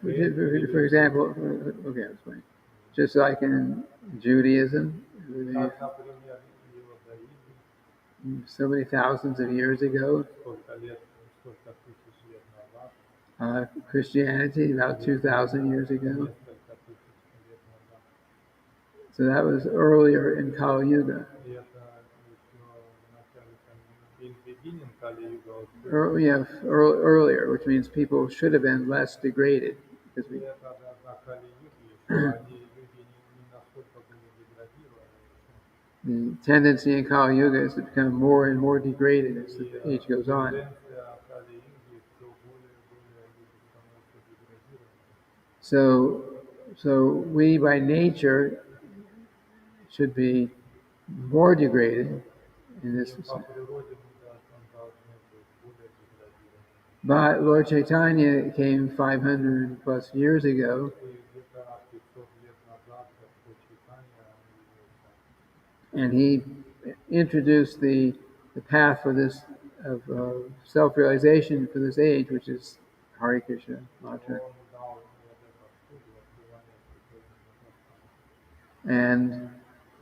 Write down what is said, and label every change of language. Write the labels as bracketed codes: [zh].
[en] For example, okay, I'll explain. Just like in Judaism, [ru] Как, например, иудаизм, [en] so many thousands of years ago, [ru] сколько тысяч лет назад, [en] Christianity about 2,000 years ago. [ru] несколько тысяч лет назад. [en] So that was earlier in Kali Yuga. [ru] И это еще в начале [en] in beginning [ru] Кали-юга. [en] Earlier, which means people should have been less degraded. Because [ru] И это на Кали-юге еще они люди не настолько были деградированы. [en] the tendency in Kali Yuga is to become more and more degraded as the age goes on. [ru] Тенденция Кали-юги все более и более люди становятся деградированными. [en] So we by nature should be more degraded in this [ru] По [en] sense. [ru] природе мы должны быть более деградированы. [en] But Lord Chaitanya came 500 plus years ago, [ru] И где-то 500 лет назад Господь Чайтанья явился. [en] and he introduced the path for this of self-realization for this age, which is Hare Krishna mantra. [ru] Он дал вот этот путь открывания Господа.